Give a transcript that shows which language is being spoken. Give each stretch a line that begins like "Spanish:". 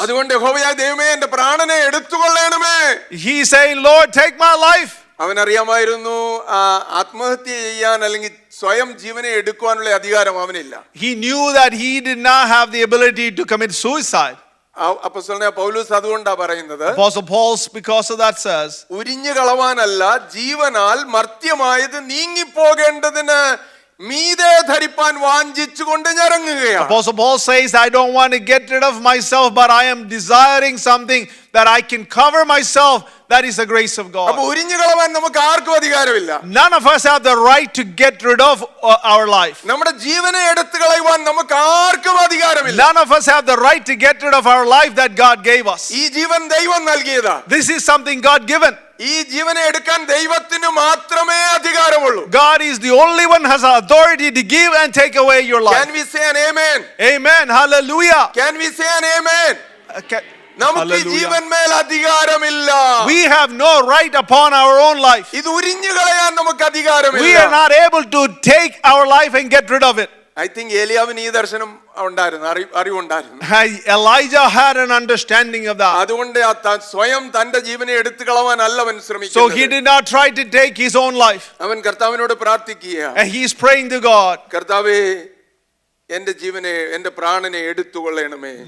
Malayalam: അതുകൊണ്ട് യഹോവയായ ദൈവമേ, എന്റെ പ്രാണനെ എടുത്തുകൊള്ളണമേ.
English: He is saying, Lord, take my life.
Malayalam: അവൻ അറിയാമായിരുന്നു ആത്മഹത്യ ചെയ്യാൻ അല്ലെങ്കിൽ സ്വയം ജീവനെ എടുക്കുവാനുള്ള അധികാരം അവനില്ല.
English: He knew that he did not have the ability to commit suicide.
Malayalam: അപ്പോസ്തലനായ പൗലോസ് അതുകൊണ്ടാ പറയുന്നത്,
English: Apostle Paul, because of that, says,
Malayalam: ഉരിഞ്ഞു കളവാനല്ല, ജീവനാൽ മർത്യമായത് നീങ്ങിപ്പോകേണ്ടതിന് മീതെ ധരിപ്പാൻ വാഞ്ചിച്ചുകൊണ്ട് ഞരങ്ങുകയാണ്.
English: Apostle Paul says, I don't want to get rid of myself, but I am desiring something that I can cover myself. That is the grace of God.
Malayalam: അപ്പൊ ഉരിഞ്ഞു കളവാൻ നമുക്ക് ആർക്കും അധികാരമില്ല.
English: None of us have the right to get rid of our life.
Malayalam: നമ്മുടെ ജീവനെ എടുത്തു കളയുവാൻ നമുക്ക് ആർക്കും അധികാരമില്ല.
English: None of us have the right to get rid of our life that God gave us.
Malayalam: ഈ ജീവൻ ദൈവം നൽകിയതാ.
English: This is something God given.
Malayalam: ഈ ജീവനെ എടുക്കാൻ ദൈവത്തിന് മാത്രമേ അധികാരമുള്ളൂ.
English: God is the only one who has authority to give and take away your life. Can we say an amen? Amen. Hallelujah. Can we say an amen?
Malayalam: നമുക്ക് ജീവന്മേൽ അധികാരമില്ല.
English: We have no right upon our own life.
Malayalam: ഇത് ഉരിഞ്ഞു കളയാൻ നമുക്ക് അധികാരമില്ല.
English: We are not able to take our life and get rid of it. I think
Malayalam: ഏലിയാവിന് ഈ ദർശനം ഉണ്ടായിരുന്നു, അറിവുണ്ടായിരുന്നു.
English: Elijah had an understanding of that.
Malayalam: അതുകൊണ്ട് സ്വയം തന്റെ ജീവനെ എടുത്തു കളവാനല്ല അവൻ ശ്രമിക്കുന്നത്.
English: So he did not try to take his own life.
Malayalam: അവൻ കർത്താവിനോട് പ്രാർത്ഥിക്കുകയാണ്.
English: And he is praying to God.
Malayalam: കർത്താവേ, എന്റെ ജീവനെ, എന്റെ പ്രാണനെ എടുത്തുകൊള്ളണമേ.